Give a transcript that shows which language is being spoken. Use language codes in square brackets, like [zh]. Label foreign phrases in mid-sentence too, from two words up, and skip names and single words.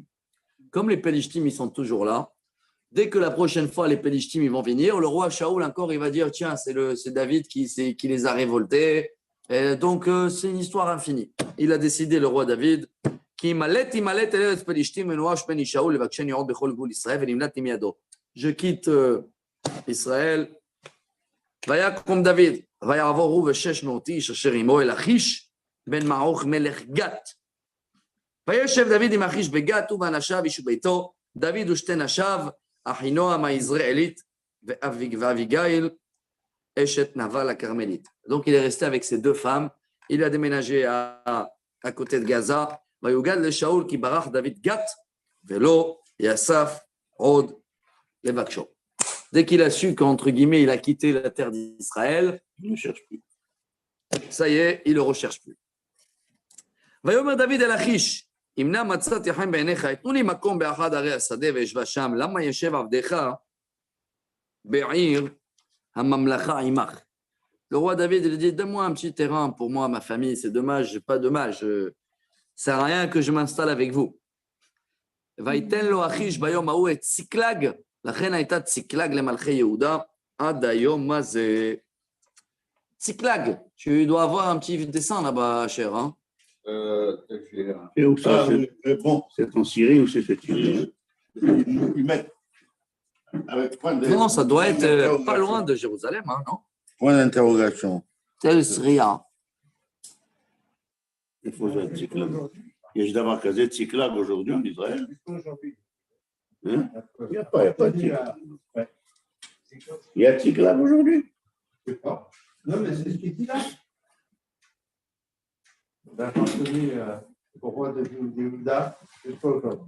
[fr] Comme les Pelishtim, ils sont toujours là, dès que la prochaine fois les Pelishtim ils vont venir, le roi Shaoul encore, il va dire, tiens, c'est David qui les a révoltés. Et donc, c'est une histoire infinie. Il a décidé, le roi David, je quitte Israël. [he] ויקום דוד, ויעבורו ושש מאות איש אשר עמו אל אחיש בן מעוך מלך גת. וישב דוד עם אחיש בגת ובאנשיו איש ביתו, דוד ושתי נשיו, אחינועם היזרעאלית ואביגיל אשת נבל הכרמלית. [fr] Donc il est resté avec ses 2 femmes, il a déménagé à côté de Gaza, [he] ויוגד לשאול כי ברח דוד גת ולא יאסף עוד לבקשו. [fr] Dès qu'il a su qu'entre guillemets, il a quitté la terre d'Israël, Il ne cherche plus. ça y est, il ne le recherche plus. [he] ויאמר דוד אל אחיש, אם נא מצאתי חן בעיניך, תנו לי מקום באחד ערי השדה וישבה שם, למה ישב עבדך בעיר הממלכה עמך? [fr] Le roi David, il dit, donne-moi un petit terrain pour moi, ma famille, c'est dommage, pas dommage, ça ne sert à rien que je m'installe avec vous. [he] ויתן לו אחיש ביום ההוא את ציקלג, לכן הייתה ציקלג למלכי יהודה, עד היום מה זה? ציקלג, [fr] tu dois avoir un petit dessin là-bas, cher. Hein? Et où ça, Bon, c'est en Syrie ou c'est cette Syrie? ils mettent avec point de. Non, ça doit être pas loin de Jérusalem, hein, non? Point d'interrogation. C'est Syria. Il faut ça, [he] Tziklag. יש דבר כזה ציקלג [fr] aujourd'hui en Israël? Hein? Il n'y a pas de Tziklag. Il y a Tziklag aujourd'hui? Je sais pas. Non, mais c'est ce qu'il dit là. d'appartenir au roi de Juda jusqu'à aujourd'hui.